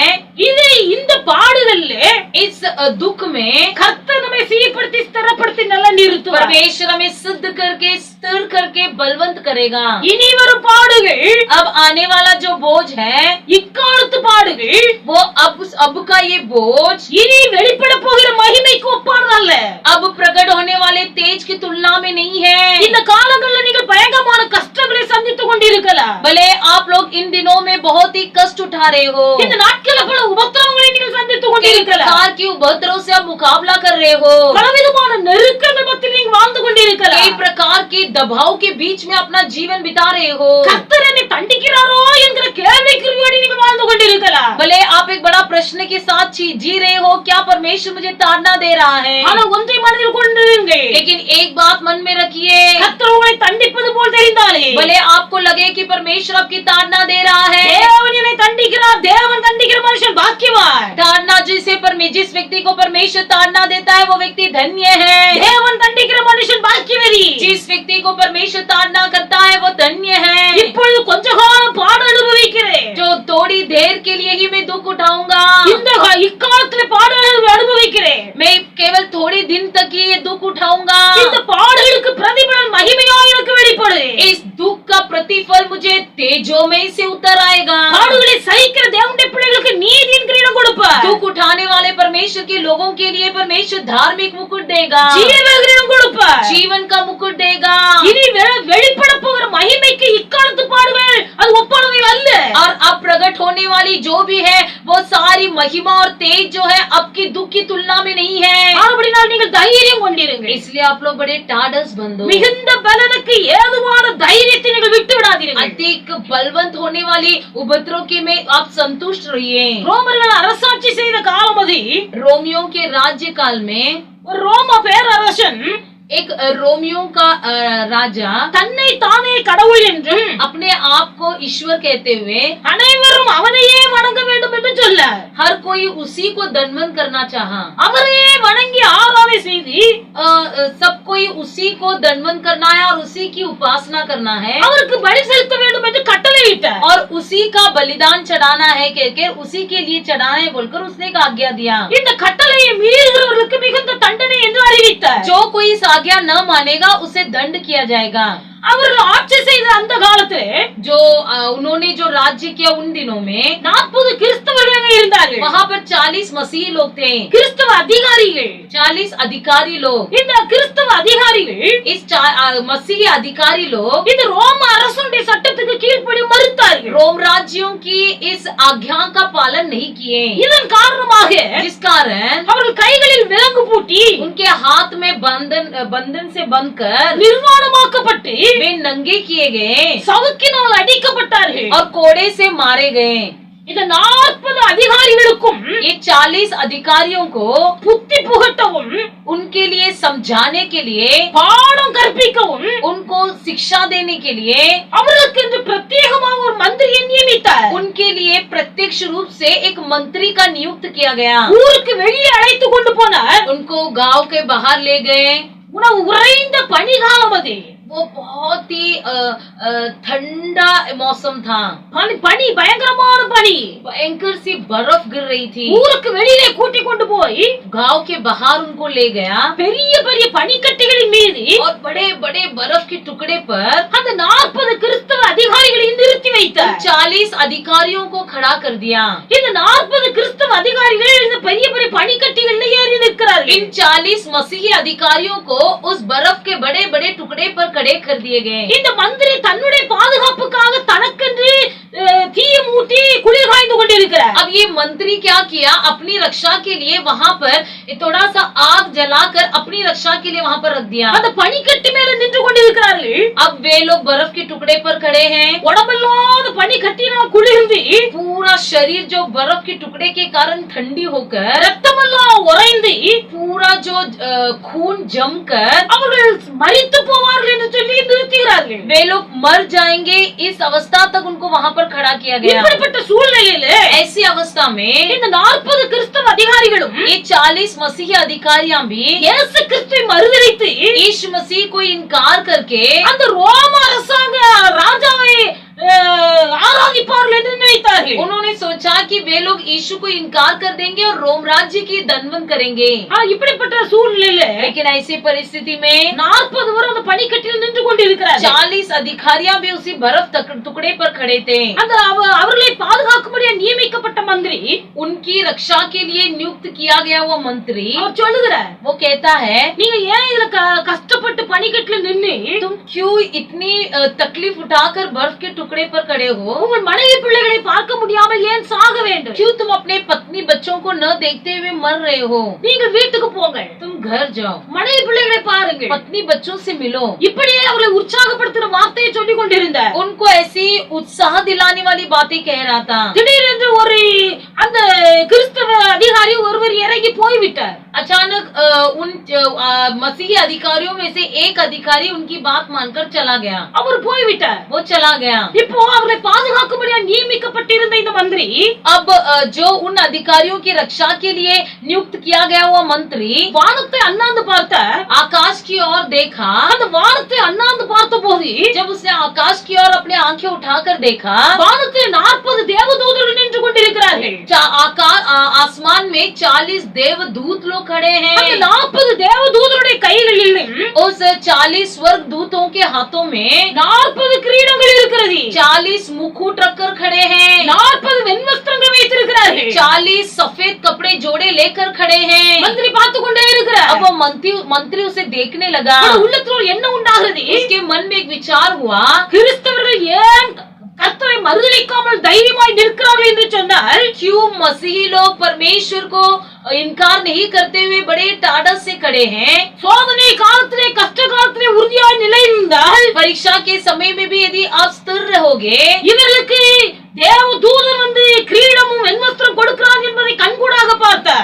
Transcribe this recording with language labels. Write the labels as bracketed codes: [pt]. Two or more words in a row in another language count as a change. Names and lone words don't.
[ta] இந்த பாடுகள்ல [hi] इस दुख में [ta] கர்த்தர் நம்மை சீர்படுத்தி ஸ்திரப்படுத்தி நல்லா நிறுத்துவார். [hi] परमेश्वर हमें सिद्ध करके स्थिर करके बलवंत करेगा। [ta] இனி வரும் பாடுகள் [hi] अब आने वाला जो बोझ है [ta] இக்காலத்து பாடுகள் [hi] वो अब का ये बोझ [ta] இனி வெளிப்பட போகிற மகிமைக்கு ஒப்பானதல்ல. [hi] अब प्रकट होने वाले तेज की तुलना में नहीं है। [ta] இந்த காலங்களில் நீங்கள் பயங்கரமான கஷ்டங்களை சந்தித்துக் கொண்டிருக்கலாம். [hi] भले आप लोग इन दिनों में बहुत ही कष्ट उठा रहे हो, [ta] இந்த நாட்களில் பல உபத்திரவங்களை நீங்கள் சந்தித்துக் [hi] कई [ta] கொண்டிருக்கலாம். [hi] प्रकार की उपद्रव से आप मुकाबला कर रहे हो, [ta] பலவிதமான நெருக்கங்கள் மத்தியில் நீங்கள் வாழ்ந்து கொண்டிருக்கலாம். [hi] कई प्रकार के दबाव के बीच में अपना जीवन बिता रहे हो। [ta] கர்த்தர் என்னை தண்டிக்கிறாரோ என்கிற கேள்விக்குறியோடு நீங்கள் வாழ்ந்து கொண்டிருக்கலாம். [hi] भले आप एक बड़ा प्रश्न के साथ जी रहे हो, क्या परमेश्वर मुझे ताड़ना दे रहा है? [ta] ஆனால் ஒன்றை மனதில் கொண்டிருங்கள், [hi] लेकिन एक बात मन में रखिए, [ta] கர்த்தர் உங்களை தண்டிப்பது போல் தெரிந்தாலே [hi] भले आपको लगे कि परमेश्वर आपकी ताड़ना दे रहा है, [ta] தேவன் என்னை தண்டிக்கிறார், தேவன் தண்டிக்கிற மனுஷன் பாக்கியவான். [hi] ताड़ना जिस व्यक्ति को परमेश्वर ताड़ना देता है वो व्यक्ति धन्य है। [ta] தேவன் தண்டிக்கிற மனுஷன் பாக்கியவதி. [hi] जिस व्यक्ति को परमेश्वर ताड़ना करता है वो धन्य है। [ta] இப்பொழுது கொஞ்ச காலம் பாடு அனுபவிக்கிறேன். [hi] जो थोड़ी देर के लिए ही मैं दुख उठाऊंगा, [ta] இக்காலத்தில் பாடு அனுபவிக்கிறேன். [hi] मैं केवल थोड़ी दिन तक ही ये दुख उठाऊंगा। [ta] இந்த பாடுகளுக்கு பிரதிபலன் மகிமையா எனக்கு வெளிப்படு. [hi] इस दुख का प्रतिफल मुझे तेजोमय से उतर आएगा। [ta] பாடுகளை சகிக்கிற தேவனுடைய பிள்ளைகளுக்கு நீதியின் கிரீடம் கொடுப்பார். [hi] दुख उठाने वाले परमेश्वर के लोगों के लिए परमेश्वर धार्मिक मुकुट देगा, [ta] ஜீவ கிரீடம் கொடுப்பார். [hi] जीवन का मुकुट देगा। [ta] இனி வெளிப்பட போகிற மகிமைக்கு இக்காலத்து பாடுகள் அது ஒப்பானவை அல்ல. [hi] और अब प्रकट होने वाली जो भी है वो सारी महिमा और तेज जो है अब की दुख की तुलना में नहीं है। [ta] ஆனபடினால் நீங்கள் தைரியம் கொண்டிருங்கள். [hi] इसलिए आप लोग बड़े टाडस बंदो, [ta] மிகுந்த பலனுக்கு ஏதுவான தைரியத்தை நீங்கள் விட்டு விடாதீர்கள். [hi] अधिक बलवंत होने वाली उपद्रव के में आप संतुष्ट रहिए। [ta] ரோமர்கள் அரசாட்சி செய்த காலம் அது. [hi] रोमियो के राज्य काल में [ta] ஒரு ரோம பேரரசன் [hi] एक रोमियो का राजा [ta] தன்னை தானே கடவுள் என்றும் [hi] अपने आप को ईश्वर कहते हुए [ta] அனைவரும் அவனையே வணங்க வேண்டும் என்று சொல்ல [hi] हर कोई उसी को दंडवत करना चाहा। [ta] அவரையே வணங்கி ஆராதனை செய்து [hi] सब कोई उसी को दंडवत करना है और उसी की उपासना करना है [ta] அவருக்கு பலி செலுத்த வேண்டும் என்று கட்டளையிட்டார். [hi] और उसी का बलिदान चढ़ाना है कहकर उसी के लिए चढ़ाना है बोलकर उसने एक आज्ञा दिया। [ta] இந்த கட்டளையை மீறுகிறவர்களுக்கு மிகுந்த தண்டனை என்று அறிவித்தார். [hi] जो कोई इस आज्ञा न मानेगा उसे दंड किया जाएगा। [ta] அவர்கள் ஆட்சி செய்த அந்த காலத்திலே [hi] जो उन्होंने जो राज्य किया उन दिनों में [ta] 40 கிறிஸ்தவர்கள் இருந்தார்கள். [hi] वहाँ पर 40 मसीह लोग थे, [ta] கிறிஸ்தவ அதிகாரிகள். [hi] 40 अधिकारी लोग। [ta] இந்த கிறிஸ்தவ அதிகாரிகள் [hi] इस मसीही अधिकारी लोग [ta] இந்த ரோம அரசனுடைய சட்டத்துக்கு கீழ்ப்படி மறுத்தார்கள். [hi] रोम राज्यों की इस आज्ञा का पालन नहीं किए, [ta] இதன் காரணமாக [hi] जिस कारण [ta] அவர்கள் கைகளில் விலங்கு பூட்டி [hi] उनके हाथ में बंधन से बंध कर [ta] நிர்வாணமாக்கப்பட்டு [hi] वे नंगे किए गए [ta] சவுக்கினால் அடிக்கப்பட்டார்கள். [hi] और कोड़े से मारे गए। [ta] இந்த 40 அதிகாரிகளுக்கும் [hi] ये 40 अधिकारियों को [ta] புத்தி புகட்டவும், [hi] उनके लिए समझाने के लिए, [ta] பாடம் கற்பிக்கவும், [hi] उनको शिक्षा देने के लिए, [ta] அவர்களுக்கு என்று பிரத்யேகமாக ஒரு மந்திரியை நியமித்தார். [hi] उनके लिए प्रत्यक्ष रूप से एक मंत्री का नियुक्त किया गया। [ta] ஊருக்கு வெளியே அழைத்து கொண்டு போனார். [hi] उनको गांव के बाहर ले गए। [ta] உணவு உறைந்த பனிகாலம் அது. [hi] वो बहुत ही ठंडा मौसम था। [ta] பனி பயங்கரமான பனி. [hi] भयंकर सी बर्फ गिर रही थी। [ta] ஊருக்கு வெளியிலே கூட்டி கொண்டு போய் [hi] गांव के बाहर उनको ले गया [ta] பெரிய பெரிய பனிக்கட்டிகளின் மீது [hi] और बड़े बड़े बर्फ के टुकड़े पर [ta] அந்த 40 கிறிஸ்தவ அதிகாரிகளை நிறுத்தி வைத்தார். [hi] 40 अधिकारियों को खड़ा कर दिया। [ta] இந்த 40 கிறிஸ்தவ அதிகாரிகள் இந்த பெரிய பெரிய பனிக்கட்டிகளில் ஏறி நிற்கிறார்கள். [hi] इन 40 मसीही अधिकारियों को उस बर्फ के बड़े बड़े टुकड़े पर खड़े कर दिए गए। [ta] இந்த மந்திரி தன்னுடைய பாதுகாப்புக்காக தனக்கென்று தீயை மூட்டி குளிர் காய்ந்து கொண்டிருக்கிறார். [hi] अब ये मंत्री क्या किया, अपनी रक्षा के लिए वहाँ पर थोड़ा सा आग जलाकर अपनी रक्षा के लिए वहाँ पर रख दिया। [ta] அந்த பனிக்கட்டி மேல நின்று கொண்டிருக்கிறார்கள். [hi] अब वे लोग बर्फ के टुकड़े पर खड़े हैं। [ta] உடம்பெல்லாம் பனிக்கட்டினால் குளிர்ந்து [hi] पूरा शरीर जो बर्फ के टुकड़े के कारण ठंडी होकर, [ta] ரத்தமெல்லாம் உறைந்து [hi] पूरा जो खून जमकर [ta] அவர்கள் மரித்து போவார்கள் என்று சொல்லி நிறுத்துகிறார்கள். [hi] वे लोग मर जाएंगे, इस अवस्था तक उनको वहाँ पर खड़ा किया गया। [ta] இப்படிப்பட்ட சூழ்நிலையில [hi] ऐसी अवस्था में [ta] இந்த 40 கிறிஸ்தவ அதிகாரிகளும் [hi] ये 40 मसीही अधिकारियां भी [ta] இயேசு கிறிஸ்துவை மறுதலித்து [hi] यीशु मसीह को इनकार करके [ta] அந்த ரோம அரசாங்க ராஜாவை ஆராதிப்பார்கள் என்று நினைத்தார்கள். [hi] उन्होंने सोचा कि वे लोग यीशु को इनकार कर देंगे और रोम राज्य की दंडन करेंगे। [ta] இப்படிப்பட்ட சூழ்நிலையில [hi] लेकिन ऐसी परिस्थिति में [ta] 40 பேர் அந்த பனிக்கட்டில் நின்று கொண்டிருக்கிறார்கள். [hi] 40 अधिकारियां भी उसी बर्फ टुकड़े पर खड़े थे। [ta] அந்த அவர்களை பாதுகாக்கும்படியா நியமிக்கப்பட்ட மந்திரி [hi] उनकी रक्षा के लिए नियुक्त किया गया वो मंत्री [ta] அவர் சொல்லுகிறார், [hi] वो कहता है, [ta] நீங்க ஏன் இதுல கஷ்டப்பட்டு பனிக்கட்டில் நின்னு [hi] तुम क्यों इतनी तकलीफ उठाकर बर्फ के टुकड़े पर खड़े हो? [ta] உங்கள் மனைவி பிள்ளைகளை பார்க்க முடியாமல் ஏன் சாக வேண்டும்? [hi] क्यों तुम अपने पत्नी बच्चों को न देखते हुए मर रहे हो? [ta] நீங்கள் வீட்டுக்கு போங்க, [hi] तुम घर जाओ, [ta] மனைவி பிள்ளைகளை பாருங்க. [hi] पत्नी बच्चों से मिलो। [ta] இப்படியே அவர்களை உற்சாகப்படுத்துற வார்த்தையை சொல்லிக் கொண்டிருந்தார். [hi] उनको ऐसी उत्साह दिलाने वाली बातें कह रहा था। [ta] திடீரென்று ஒரு அந்த கிறிஸ்தவ அதிகாரி ஒருவர் இறங்கி போய்விட்டார். [hi] अचानक उन मसीही अधिकारियों में से एक अधिकारी उनकी बात मानकर चला गया। [ta] அவர் போய்விட்டார். [hi] वो चला गया। [ta] இப்போ அவர்களை பாதுகாக்கும்படியா நியமிக்கப்பட்டிருந்த இந்த மந்திரி [hi] अब जो उन अधिकारियों की रक्षा के लिए नियुक्त किया गया हुआ मंत्री [ta] வானத்தை அண்ணாந்து பார்த்தார். [hi] आकाश की ओर देखा। [ta] அந்த வானத்தை அண்ணாந்து பார்த்தபோது [hi] जब उसने आकाश की ओर अपने आंखें उठाकर देखा, [ta] வானத்தில் 40 தேவதூதர்கள் நின்று கொண்டிருக்கிறார்கள். [hi] आसमान में 40 देवदूत लोग खड़े [ta] அந்த [hi] हैं। [ta] 40 தேவதூதருடைய கைகளிலும் [hi] उस 40 स्वर्ग दूतों के हाथों में [ta] 40 கிரீடங்கள் இருக்கிறது. [hi] 40 मुकुट रखकर खड़े हैं। [ta] 40 வெண்வஸ்திரங்கள் வைத்திருக்கிறார்கள். [hi] 40 सफेद कपड़े जोड़े लेकर खड़े हैं। [ta] மந்திரி பார்த்து கொண்டே இருக்கிறார். [hi] अब वो मंत्री उसे देखने लगा। [ta] அவருடைய உள்ளத்தில் என்ன உண்டாகிறது? [hi] उसके मन में एक विचार हुआ, [ta] கிறிஸ்தவர்கள் ஏன் கர்த்தரை மறுதலிக்காமல் தைரியமாய் நிற்கிறார்கள் என்று சொன்னால், [hi] क्यों मसीही लोग परमेश्वर को इनकार नहीं करते हुए बड़े टाढ़स से खड़े हैं? [ta] சோதனை காலத்திலே கஷ்ட காலத்திலே உறுதியாய் நிலைநின்றால், [hi] परीक्षा के समय में भी यदि आप स्थिर रहोगे, [ta] இவர்களுக்கு தேவதூதன் வந்து கிரீடமும் வெண்வஸ்திரம் கொடுக்கிறார் என்பதை கண்கூடாக பார்த்தார்.